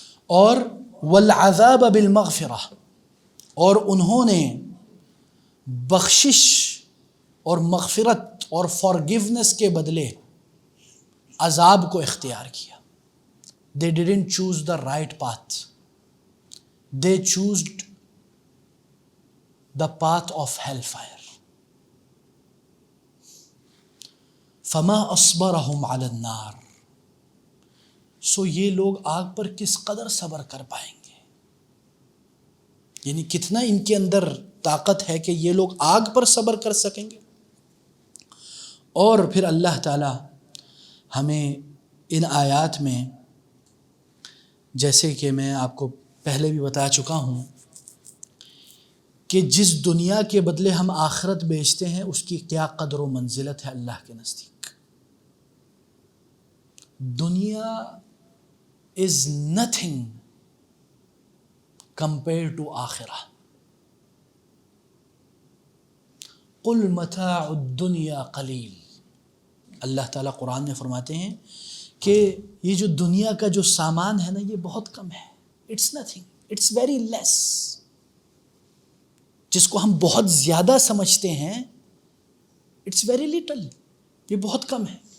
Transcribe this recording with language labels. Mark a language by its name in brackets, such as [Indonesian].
[Urdu] اور [Arabic] والعذاب بالمغفرہ، [Urdu] اور انہوں نے بخشش اور مغفرت اور فارگیونس کے بدلے عذاب کو اختیار کیا. [English] They didn't choose the right path. They chose the path of hellfire. [Arabic] فما اصبرهم على النار، [Urdu] سو یہ لوگ آگ پر کس قدر صبر کر پائیں گے. یعنی کتنا ان کے اندر طاقت ہے کہ یہ لوگ آگ پر صبر کر سکیں گے. اور پھر اللہ تعالی ہمیں ان آیات میں، جیسے کہ میں آپ کو پہلے بھی بتا چکا ہوں کہ جس دنیا کے بدلے ہم آخرت بیچتے ہیں اس کی کیا قدر و منزلت ہے اللہ کے نزدیک. [English] دنیا is nothing compared to آخرہ. [Arabic] قل متاع الدنیا قلیل، [Urdu] اللہ تعالیٰ قرآن میں فرماتے ہیں کہ یہ جو دنیا کا جو سامان ہے نا یہ بہت کم ہے. [English] It's nothing, it's very less. [Urdu] جس کو ہم بہت زیادہ سمجھتے ہیں [English] it's very little, [Urdu] یہ بہت کم ہے.